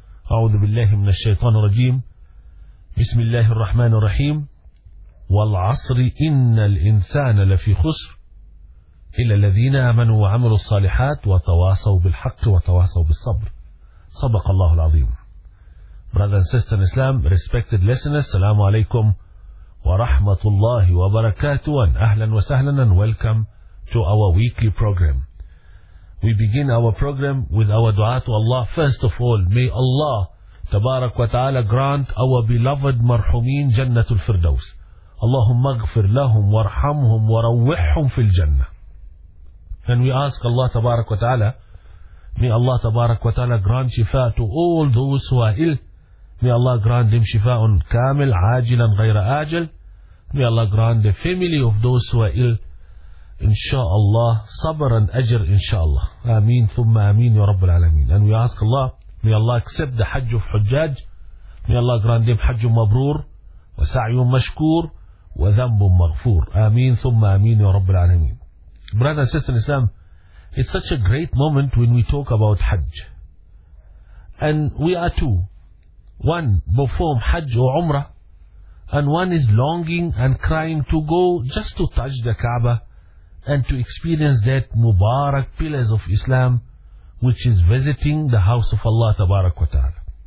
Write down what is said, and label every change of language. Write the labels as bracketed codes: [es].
[ar] أعوذ بالله من الشيطان الرجيم، بسم الله الرحمن الرحيم. والعصر إن الإنسان لفي خسر إلا الذين آمنوا وعملوا الصالحات وتواصوا بالحق وتواصوا بالصبر. صدق الله العظيم. [en] Brothers and sisters in Islam, respected listeners, [ar] السلام عليكم ورحمة الله وبركاته. أهلا وسهلا [en] and welcome to our weekly program. We begin our program with our dua to Allah. First of all, may Allah [ar] تبارك وتعالى [en] grant our beloved [ar] مرحومين جنة الفردوس. اللهم اغفر لهم وارحمهم وروحهم في الجنة. [en] And we ask Allah [ar] تبارك وتعالى, [en] may Allah تبارك وتعالى grant shifa to all those who are ill. May Allah grant them shifa on [ar] كامل عاجلا غير آجل. [en] May Allah grant the family of those who are ill, inshallah, [ar] صبرا أجر [en] inshallah. [ar] آمين ثم آمين يا رب العالمين. [en] And we ask Allah, may Allah accept the حج of حجاج. May Allah grant them [ar] حج مبرور وسعي مشكور وذنب مغفور. آمين ثم آمين يا رب العالمين. [en] Brother and sister in Islam, it's such a great moment when we talk about Hajj. And we are two. One perform Hajj or Umrah, and one is longing and crying to go just to touch the Kaaba and to experience that Mubarak pillars of Islam, which is visiting the house of Allah Tabarak wa Ta'ala.